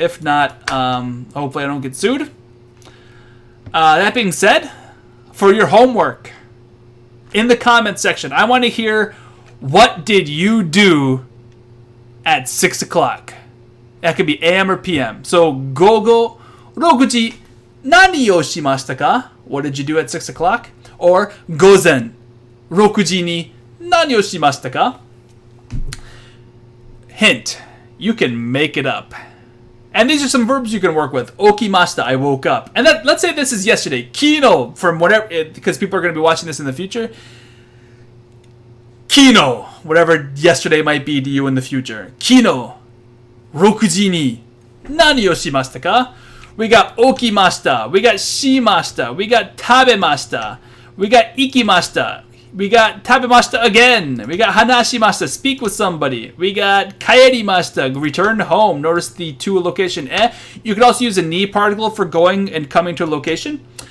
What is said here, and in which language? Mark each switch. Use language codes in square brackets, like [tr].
[en] If not, hopefully I don't get sued. That being said, for your homework, in the comment section, I want to hear, what did you do at 6 o'clock? That could be AM or PM. So, gogo [ja] 6時何をしましたか? [en] What did you do at 6 o'clock? [ja] Or 午前6時に何をしましたか? [en] Hint, you can make it up. And these are some verbs you can work with. [ja] Okimashita, [en] I woke up. And that, let's say this is yesterday. Kino, from whatever, because people are going to be watching this in the future. Kino, whatever yesterday might be to you in the future. [ja] Kino, 6時に何をしましたか? [en] We got okimashita, we got shimashita, we got tabemashita, we got ikimashita, we got tabemashita again, we got hanashimashita, speak with somebody, we got kaerimashita, return home. Notice the to a location. You could also use a ni particle for going and coming to a location.